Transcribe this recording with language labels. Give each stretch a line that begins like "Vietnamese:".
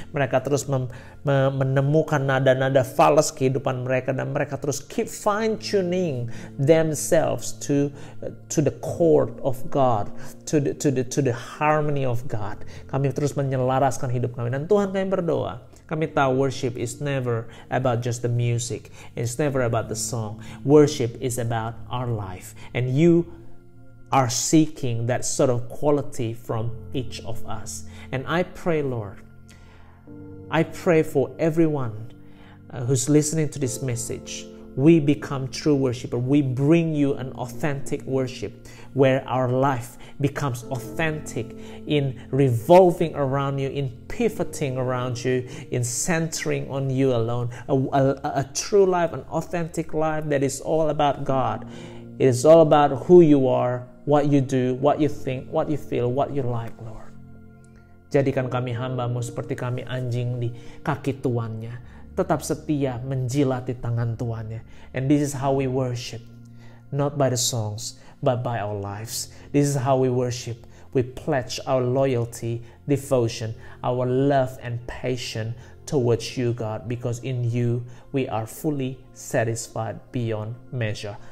Indonesian: Mereka terus menemukan nada-nada falas kehidupan mereka, dan mereka terus
English: keep fine-tuning themselves to the chord of God, to the harmony of God.
Indonesian: Kami terus menyelaraskan hidup kami, dan Tuhan, kami berdoa. Kami tahu
English: worship is never about just the music. It's never about the song. Worship is about our life. And you are seeking that sort of quality from each of us. And I pray, Lord, I pray for everyone who's listening to this message. We become true worshiper. We bring you an authentic worship where our life becomes authentic in revolving around you, in pivoting around you, in centering on you alone. A true life, an authentic life that is all about God. It is all about who you are, what you do, what you think, what you feel, what you like, Lord.
Indonesian: Jadikan kami hamba-Mu seperti kami anjing di kaki tuannya. Tetap setia menjilati tangan tuannya.
English: And this is how we worship. Not by the songs, but by our lives. This is how we worship. We pledge our loyalty, devotion, our love and passion towards you, God, because in you we are fully satisfied beyond measure.